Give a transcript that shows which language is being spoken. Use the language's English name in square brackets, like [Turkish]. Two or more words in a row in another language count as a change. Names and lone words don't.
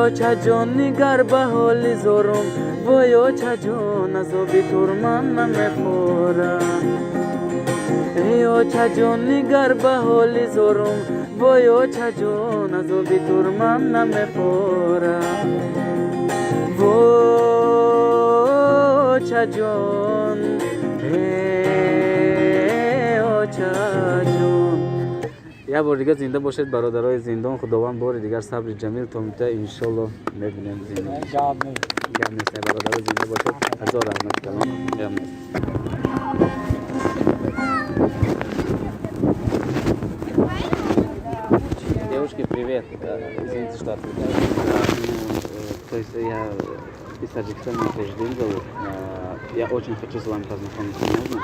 [Tajik] чаҷон нигар ба ҳоли зорум воё чаҷон азоби турмам намепорам эё чаҷон нигар ба ҳоли зорум воё чаҷон азоби турмам намепорам во чаҷон эё чаҷон Я бор дигар зинда бошед бародарои зиндон. Худованд бори дигар сабри ҷамил то мудда иншолло мебинем зиндон. Гап нест бародарои зинда бошед. Ҳазор раҳмат калом. Гап нест. [Russian] Девушки, привет. Извините, что отвлекаю. То есть я из Таджикистана, меня Таждин зовут. Я очень хочу с вами познакомиться, можно?